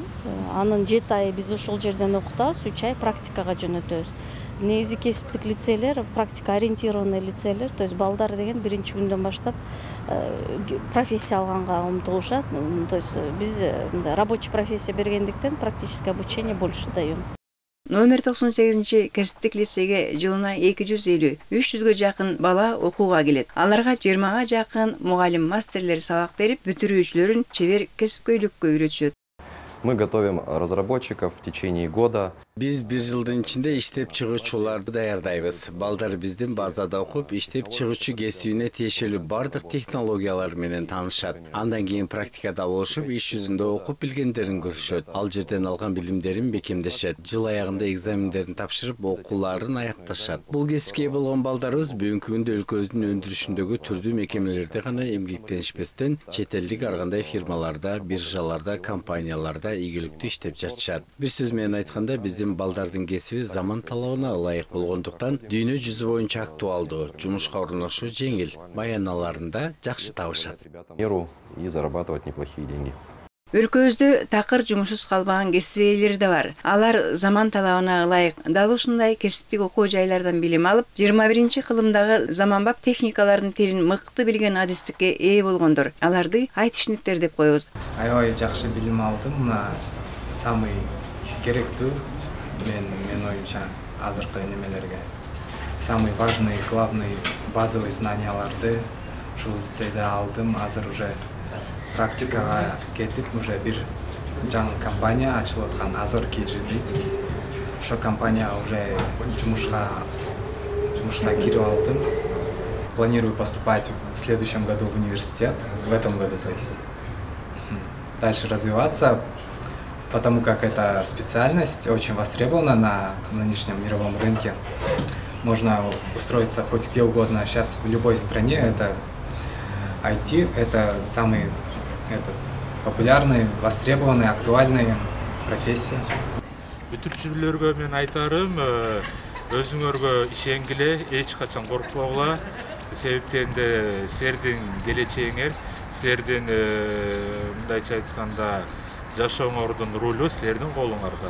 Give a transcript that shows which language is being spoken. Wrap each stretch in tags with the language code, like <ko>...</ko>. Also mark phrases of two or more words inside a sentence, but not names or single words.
<ky>Анын 7 айы биз ошол жерден окутабыз, 3 ай практикага жөнөтөбүз. Негизи кесиптик лицейлер,</ky> <ru>практика ориентированный</ru> <ky>лицейлер,</ky> <ru>то есть</ru> <ky>балдар деген биринчи күндөн баштап профессия алганга умтулушат. То есть биз рабочий профессия бергендиктен практическое обучение больше даем. Номер 98 кесиптик лицейге жылына 250-300га жакын бала окууга келет. Аларга 20га жакын мугалим мастерлер сабак берип, бүтүрүүчүлөрүн чебер кесипкөйлүккө үйрөтүшөт.</ky> <ru>Мы готовим разработчиков в течение года.</ru> <ky>Биз бир жылдын ичинде иштеп чыгуучуларды даярдайбыз. Балдар биздин базада окуп, иштеп чыгуучу кесибине тиешелүү бардык технологиялар менен таанышат. Андан кийин практикада болушуп, иш жүзүндө окуп билгендерин көрүшөт. Ал жерден алган билимдерин бекемдешет. Жыл аягында экзамендерин тапшырып, окууларын аякташат. Бул кесипке ээ болгон балдарыбыз бүгүнкү күндө өлкөбүздүн өндүрүшүндөгү түрдүү мекемелерде гана эмгектенишпестен, чет элдик ар кандай фирмаларда, биржаларда, компанияларда ийгиликтүү иштеп жатышат. Бир сөз менен айтканда, биздин балдардын кесиби заман талабына ылайык болгондуктан дүйнө жүзү боюнча актуалдуу, жумушка орношуу жеңил, маяналарында жакшы табышат.</ky> <ru>И зарабатывать неплохие деньги.</ru> <ky>Өлкөбүздө такыр жумушсуз калбаган кесип ээлери да бар. Алар заман талабына ылайык дал ушундай кесиптик окуу жайлардан билим алып, 21-кылымдагы заманбап техникалардын тилин мыкты билген адистикке ээ болгондор. Аларды айтишниктер деп коебуз. Аябай жакшы билим алдым. Мына самый керектүү мен оюмча азыркы немелерге.</ky> <ru>Самый важный, главный базовый знанияларды</ru> <ky>ушул лицейде алдым. Азыр уже практикага кетип, уже бир жаңы компания ачылып аткан Азор KG дейт. Ошо компания уже жумушка кирип алдым.</ky> <ru>Планирую поступать в следующем году в университет, в этом году, то есть. Дальше развиваться, потому как эта специальность очень востребована на нынешнем мировом рынке. Можно устроиться хоть где угодно. Сейчас в любой стране это IT, это самый популярный, востребованный, актуальный профессия.</ru> <ky>Бүтүрчүлөргө мен айтарым, өзүңөргө ишенгиле, эч качан коркпогула. Себептен де силердин келечегиңер, силердин мындайча айтканда жашооңордун рулу силердин колуңарда.</ky>